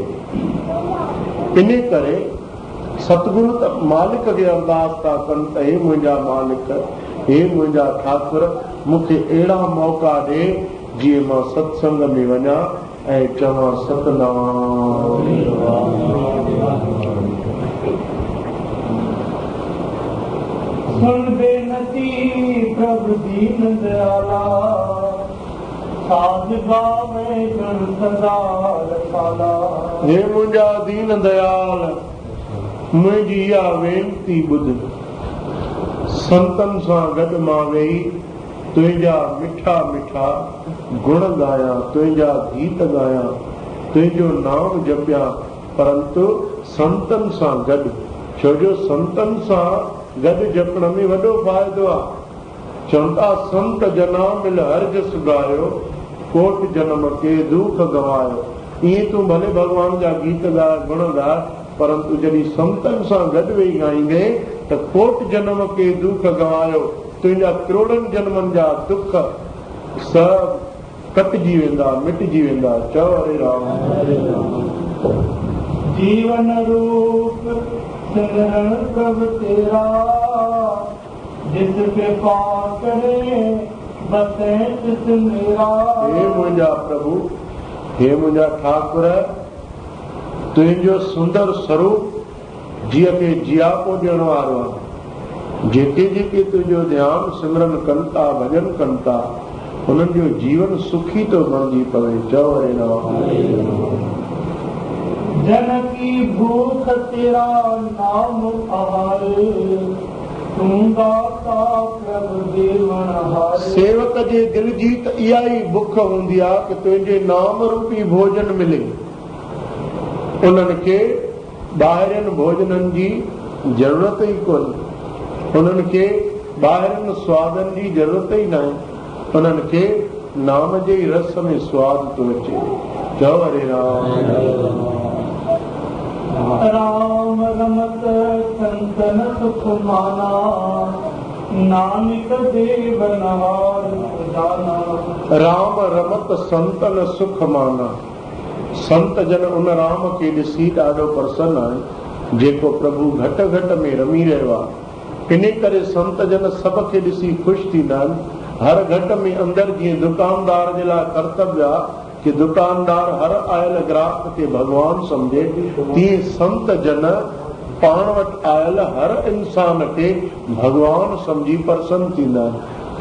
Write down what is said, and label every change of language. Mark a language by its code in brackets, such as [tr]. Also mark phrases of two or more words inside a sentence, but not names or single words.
[sd] कोन्हे इन करे सतगुरु त मालिक खे अरदास था कनि त हे मुंहिंजा मालिक हे मुंहिंजा ठाकुर मूंखे अहिड़ा मौक़ा ॾे जीअं मां सत्संग में वञा ऐं चवां सतनाम [pa] सुन बेनती प्रभु दीन दयाला साध गावे कर सदा रसाला [sd] हे मुंहिंजा दीन दयाल मुंहिंजी इहा वेनती ॿुध संतनि सां गॾु मां वेही तुंहिंजा मिठा मिठा गुण ॻायां तुंहिंजा गीत ॻायां तुंहिंजो नाम जपियां परंतु संतनि सां गॾु छो जो संतनि सां गॾु जपण में वॾो फ़ाइदो आहे चवनि था [pa] संत जना मिल हर जस गायो कोट जन्म के दुख गवायो [sd] ईअं तूं भले भॻवान जा गीत ॻाए गुण ॻाए परंतु जॾहिं संतनि सां गॾु वेही ॻाईंदे त [pa] कोट जन्म के दुख गवायो [sd] तुंहिंजा करोड़नि जन्मनि जा दुख सभु कटिजी वेंदा मिटिजी वेंदा चओ हरे राम [pa] जीवन रूप सिमरन प्रभु तेरा जिस कृपा करे बसे तिस मेरा [sd] हे मुंहिंजा प्रभु हे मुंहिंजा ठाकुर, तुंहिंजो सुंदर स्वरूप जीअं खे जियापो ॾियण वारो आहे। जेके जेके तुंहिंजो ध्यानु सिमरन कनि था, भॼन कनि था, उन्हनि जो जीवन सुखी थो बणिजी पवे। चओ हरे राम। [pa] जनकी भूख तेरा नाम आहार, तूं दाता प्रभु देवण हार। सेवक [sd] जे दिल जी त इहा ई बुख हूंदी आहे कि तुंहिंजे नाम रूपी भोजन मिले। उन्हनि खे ॿाहिरियुनि भोजननि जी ज़रूरत ई कोन्हे, उन्हनि खे ॿाहिरियुनि स्वादनि जी ज़रूरत ई न आहे। उन्हनि खे नाम जे ई रस में स्वाद थो अचे। चओ हरे राम। [pa] राम रमत संतन सुख माना, नानक देवन हार जाना। राम रमत संतन सुख माना। [sd] संत जन उन राम खे ॾिसी ॾाढो प्रसन्न आहे जेको प्रभु घट घट में रमी रहियो आहे। इन करे संत जन सभ खे ॾिसी ख़ुशि थींदा आहिनि। हर घट में अंदरि जीअं दुकानदार जे लाइ कर्तव्य आहे कि दुकानदार हर आयल ग्राहक खे भॻवान सम्झे, तीअं संत जन पाण वटि आयल हर इंसान खे भॻवान सम्झी प्रसन्न थींदा आहिनि।